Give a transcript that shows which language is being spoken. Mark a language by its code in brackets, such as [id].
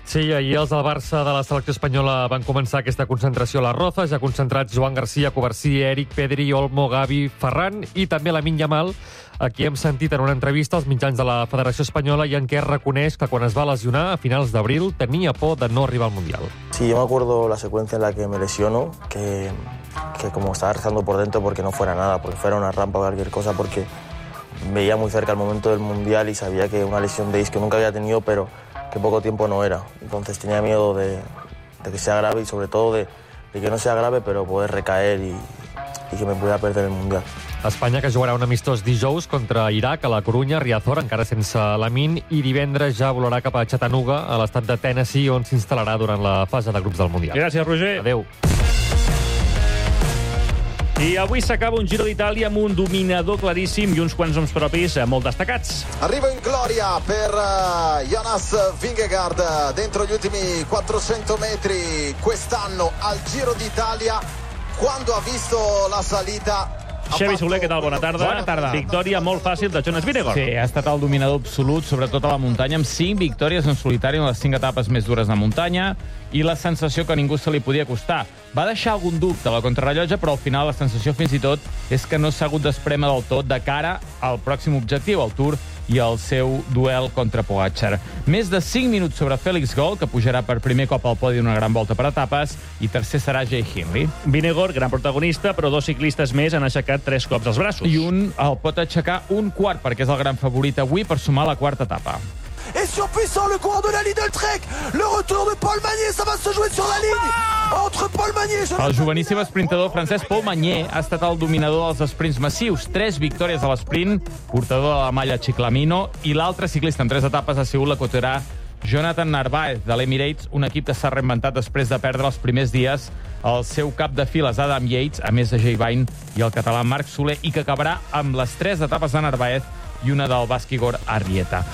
[ca] Sí, ahir els del Barça de la selecció espanyola van començar aquesta concentració a les Rozas, ja concentrats Joan García, Cubarsí, Eric, Pedri, Olmo, Gavi, Ferran, i també Lamine Yamal. Aquí hem sentit en una entrevista als mitjans de la Federació Espanyola i en què reconeix que quan es va lesionar a finals d'abril tenia por de no arribar al Mundial. [es] Sí, yo me acuerdo la secuencia en la que me lesiono, que como estaba rezando por dentro porque no fuera nada, porque fuera una rampa o cualquier cosa, porque veía muy cerca el momento del Mundial y sabía que una lesión de isquio nunca había tenido, pero que poco tiempo no era. Entonces tenía miedo de que sea grave y sobre todo de que no sea grave, pero poder recaer y que me pueda perder el Mundial. [ca] Espanya, que jugarà un amistós dijous contra Iraq, a la Corunya, Riazor, encara sense Lamine, i divendres ja volarà cap a Chattanooga, a l'estat de Tennessee, on s'instal·larà durant la fase de grups del Mundial. Gràcies, Roger. Adéu. I avui s'acaba un Giro d'Itàlia amb un dominador claríssim i uns quants noms propis molt destacats. [it] Arriba in gloria per Jonas Vingegaard dentro gli ultimi 400 metri quest'anno al Giro d'Itàlia. Quando ha visto la salita... [ca] Xavi Soler, què tal? Bona tarda. Bona tarda. Victòria molt fàcil de Jonas Vingegaard. Sí, ha estat el dominador absolut, sobretot a la muntanya, amb 5 victòries en solitari en les 5 etapes més dures de muntanya, i la sensació que ningú se li podia acostar. Va deixar algun dubte a la contrarrellotge, però al final la sensació fins i tot és que no s'ha hagut d'esprema del tot de cara al pròxim objectiu, al Tour, i al seu duel contra Pogacar. Més de 5 minuts sobre Félix Gall, que pujarà per primer cop al podi d'una gran volta per etapes, i tercer serà Jay Hindley. Vingegaard, gran protagonista, però 2 ciclistes més han aixecat 3 cops els braços. I un el pot aixecar un quart, perquè és el gran favorit avui per sumar la quarta etapa. [fr] Et surpuissant le coureur de la Lidl Trek, le retour de Paul Magnier, ça va se jouer sur la ligne entre Paul Magnier. [ca] El joveníssim esprintador francès Paul Magnier ha estat el dominador dels esprints massius, 3 victòries a l'esprint, portador de la malla Chiclamino, i l'altre ciclista en 3 etapes ha sigut l'equatorià Jonathan Narváez, de l'Emirates, un equip que s'ha reinventat després de perdre els primers dies el seu cap de files Adam Yates, a més de Jay Vine i el català Marc Soler, i que acabarà amb les tres etapes de Narváez i una del Baskigor Arrieta.